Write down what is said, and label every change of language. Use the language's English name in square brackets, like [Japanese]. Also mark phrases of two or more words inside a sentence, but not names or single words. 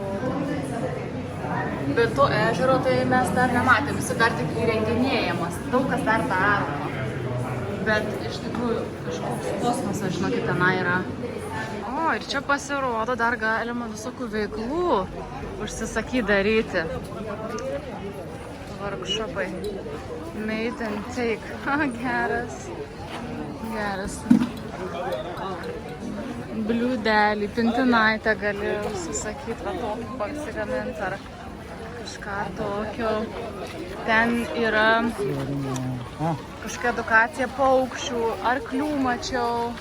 [Lithuanian] Bet to ežero tai mes dar nematėm, jis dar tik įrenginėjamas. Daug kas dar daroma. Bet iš tikrųjų kažkoks kosmosas, žinokit, tenai yra. O, ir čia pasirodo dar galima visokių veiklų užsisakyti daryti. Workshopai. [English] Made and take. [Lithuanian] Geras. Geras. Bliūdelį, pintinaitę gali užsisakyti, va tokį pasigaminti ar kažką tokio. Ten yra kažkokia edukacija paukščių, arklių mačiau.